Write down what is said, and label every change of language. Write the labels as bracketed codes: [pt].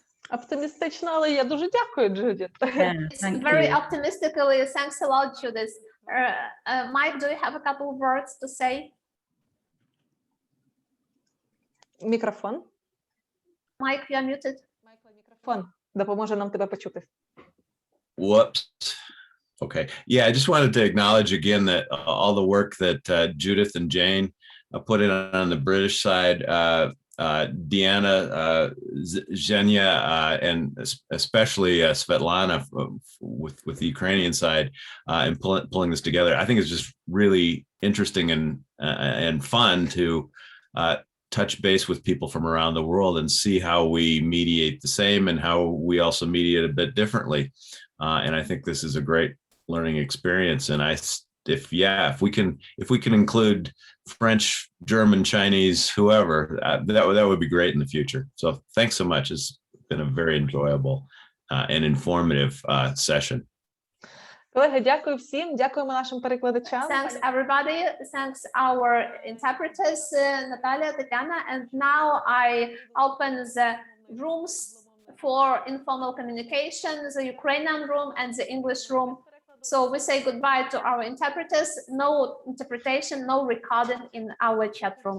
[uk] Оптимістично, але я дуже дякую, Judith. [en] It's very optimistically. Thanks a lot, Judith. Mike, do you have a couple of words to say? [uk] Мікрофон. [en] Mike, you are muted. [uk] Мікрофон допоможе нам тебе почути. [en] Whoops. Okay. Yeah, I just wanted to acknowledge again that all the work that Judith and Jane put in on the British side, Deanna, Zhenya, and especially Svetlana with the Ukrainian side and pulling this together. I think it's just really interesting and fun to touch base with people from around the world and see how we mediate the same and how we also mediate a bit differently. And I think this is a great learning experience. And if we can include French, German, Chinese, whoever, that would be great in the future. So thanks so much. It's been a very enjoyable and informative session. [uk] Колеги, дякую всім, дякуємо нашим перекладачам. [en] Thanks everybody. Thanks our interpreters, Natalia, Tatiana. And now I open the rooms for informal communication, the Ukrainian room and the English room. So we say goodbye to our interpreters. No interpretation, no recording in our chat rooms.